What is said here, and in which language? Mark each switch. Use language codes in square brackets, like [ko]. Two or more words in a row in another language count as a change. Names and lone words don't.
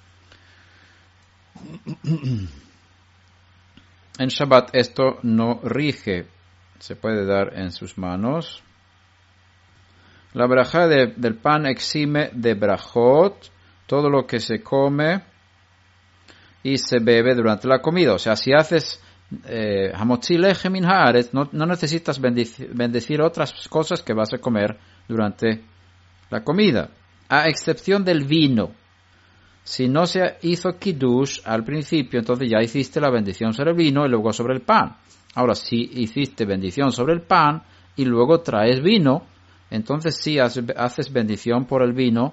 [es] En Shabbat esto no rige, se puede dar en sus manos. La brajá del pan exime de brajot todo lo que se come y se bebe durante la comida. O sea, si haces [he] המוציא לחם מן הארץ, [es] no necesitas bendecir otras cosas que vas a comer durante la comida, a excepción del vino. Si no se hizo kiddush al principio, entonces ya hiciste la bendición sobre el vino y luego sobre el pan. Ahora, si hiciste bendición sobre el pan y luego traes vino, entonces sí haces bendición por el vino.